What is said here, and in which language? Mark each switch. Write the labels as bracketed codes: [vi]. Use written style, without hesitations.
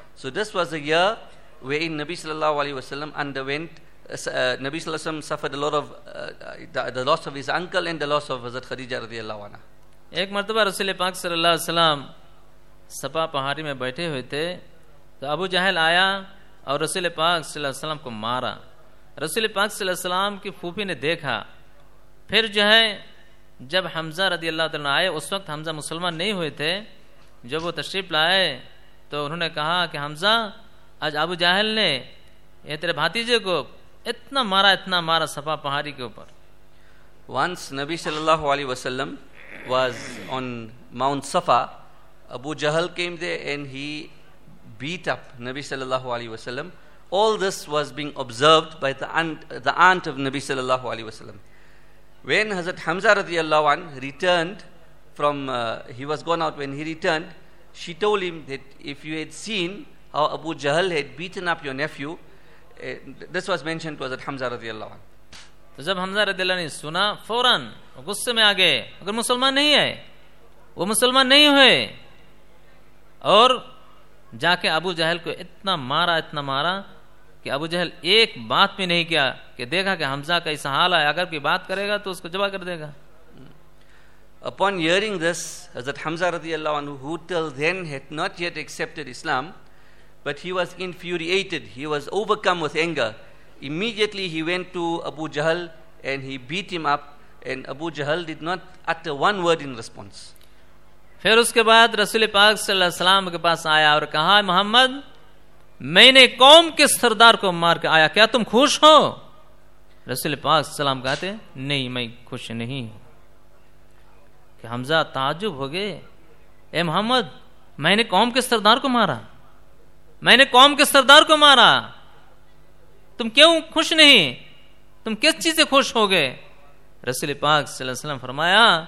[en] So this was a year wherein Nabi sallallahu alayhi wa sallam suffered a lot of the loss of his uncle and the loss of Hazrat Khadija radiallahu anha. [ur] Ek martaba Rasul Pak sallallahu alayhi wa sallam Safa pahari mein baithe hue the, to Abu Jahl aaya اور رسول پاک صلی اللہ علیہ وسلم کو مارا. رسول پاک صلی اللہ علیہ وسلم کی پھوپھی نے دیکھا. پھر جو ہے جب حمزہ رضی اللہ تعالیٰ آئے, اس وقت حمزہ مسلمان نہیں ہوئے تھے, جب وہ تشریف لائے تو انہوں نے کہا کہ حمزہ, آج ابو جاہل نے یہ تیرے بھاتیجے کو اتنا مارا صفا پہاڑی کے اوپر. [en] Once نبی صلی اللہ علیہ وسلم was on Mount Safa, Abu Jahl came there and he beat up Nabi sallallahu alaihi wasallam. All this was being observed by the aunt of Nabi sallallahu alaihi wasallam. When Hazrat Hamza radiallahu an returned from when he returned, she told him that if you had seen how Abu Jahl had beaten up your nephew, this was mentioned to Hazrat Hamza radiallahu an. [ur] To jab Hamza radiallahu ne suna, foran gusse mein aa gaye, agar musalman nahi hai, wo musalman nahi hue, aur جا کے ابو جہل کو اتنا مارا کہ ابو جہل ایک بات بھی نہیں کیا کہ دیکھا کہ حمزہ کا ایسا حال ہے, اگر کوئی بات کرے گا تو اس کو جبا کر دے گا. [en] Upon hearing this, Hazrat Hamza رضی اللہ عنہ, who till then had not yet accepted Islam, but he was infuriated, he was overcome with anger, immediately he went to Abu Jahl and he beat him up, and Abu Jahl did not utter one word in response. [ur] پھر اس کے بعد رسول پاک صلی اللہ علیہ وسلم کے پاس آیا اور کہا, محمد, میں نے قوم کے سردار کو مار کے آیا, کیا تم خوش ہو؟ رسول پاک صلی اللہ علیہ وسلم کہتے, نہیں, میں خوش نہیں ہوں. کہ حمزہ تعجب ہو گئے, اے محمد, میں نے قوم کے سردار کو مارا, میں نے قوم کے سردار کو مارا, تم کیوں خوش نہیں, تم کس چیز سے خوش ہو گئے؟ رسول پاک صلی اللہ علیہ وسلم فرمایا,